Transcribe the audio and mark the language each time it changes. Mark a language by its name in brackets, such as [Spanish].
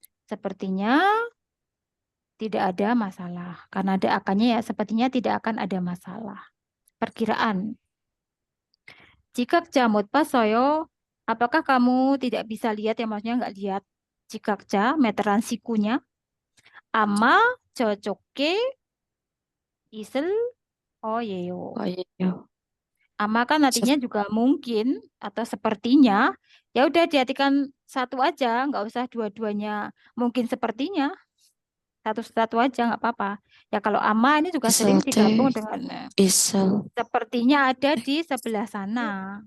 [Indonesian] Sepertinya tidak ada masalah. Karena ada akannya ya, sepertinya tidak akan ada masalah. Perkiraan. Jika [Korean] 못 봤어요. [Indonesian] Apakah kamu tidak bisa lihat, ya maksudnya nggak lihat. Jika meteran sikunya. [Korean] 아마 저쪽에 있을 거예요. [Indonesian] Ama kan artinya juga mungkin atau sepertinya. Ya udah diartikan satu aja, nggak usah dua-duanya. Mungkin sepertinya. Satu-satu aja nggak apa-apa. Ya kalau ama ini juga sering digabung dengan sepertinya ada di sebelah sana.